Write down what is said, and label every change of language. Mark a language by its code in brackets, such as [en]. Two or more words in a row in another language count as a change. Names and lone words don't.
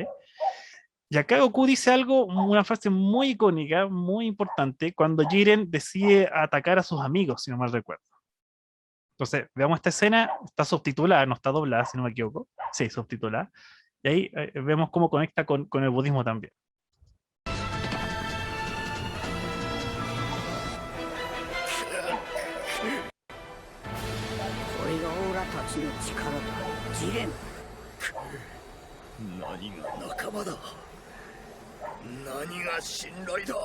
[es] Y acá Goku dice algo, una frase muy icónica, muy importante, cuando Jiren decide atacar a sus amigos, si no mal recuerdo. Entonces, veamos esta escena, está subtitulada, no está doblada, si no me equivoco. Sí, subtitulada. Y ahí vemos cómo conecta con el budismo también. [ja] これがオーラたちの力だ。ジレン。何が仲間だ。何が信頼だ。